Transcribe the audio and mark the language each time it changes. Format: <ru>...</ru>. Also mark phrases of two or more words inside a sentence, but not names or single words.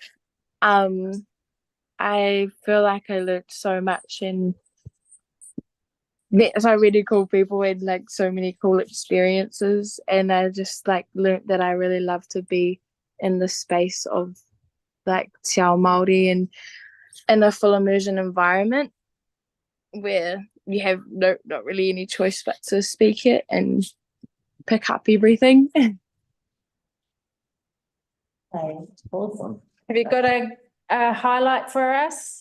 <en>I feel like I learned so much and met so many cool people and like so many cool experiences, and I just like learned that I really love to be in the space of like</en> <mi>te ao Māori</mi> <en>and in a full immersion environment where you have not really any choice but to speak it and pick up everything. Awesome. Have you got a highlight for us?</en>